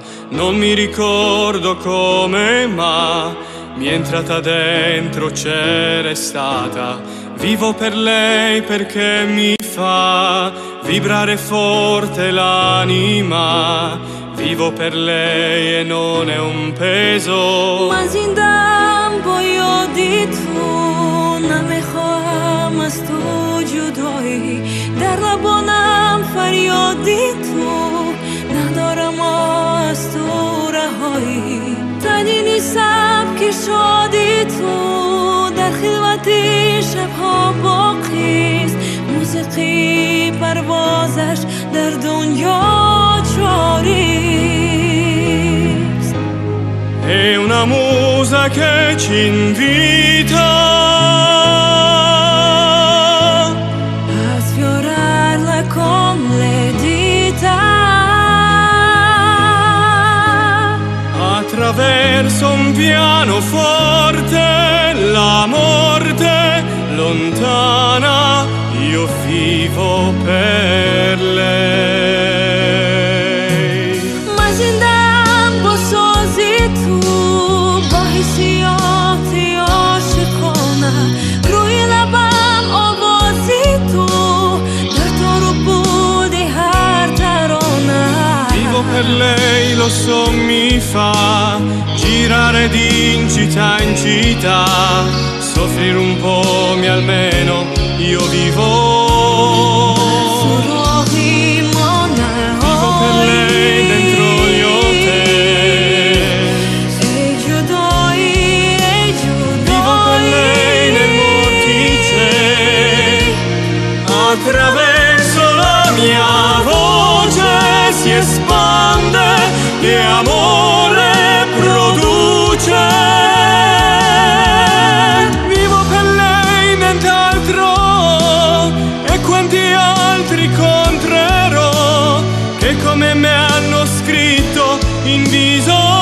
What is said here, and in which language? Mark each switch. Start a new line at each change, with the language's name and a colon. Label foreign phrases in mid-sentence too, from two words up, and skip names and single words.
Italian: Non mi ricordo come, ma mi è entrata dentro, c'è restata. Vivo per lei perché mi fa vibrare forte l'anima. Vivo per lei e non è un peso.
Persian: من زندم با یادی تو، نمیخوام از تو جدایی. در لبانم فریادی تو، ندارم از تو رهایی. تنی نیستم که شادی تو، در خلوتی شبها باقیست. موسیقی پروازش در دنیا جاریست.
Italian: È una musa che ci invita a sfiorarla con le dita. Attraverso un pianoforte, la morte lontana, io vivo per lei.
Persian: من زندم با سازی تو، با حسیاتی عاشقانه. روی لبم آوازی تو، در تو رو بودی هر ترانه.
Italian: Vivo per lei, lo so, mi fa girare di in città, soffrire un po' mi almeno, io vivo.
Persian: سراغی مانه
Italian: Vivo per lei dentro gli hotel.
Persian: ای جدایی ای
Italian: Vivo per
Persian: جدایی.
Italian: lei nel vortice. Attraverso la mia voce si espande e amore produce. Vivo per lei, nient'altro, e quanti altri incontrerò che come me hanno scritto in viso.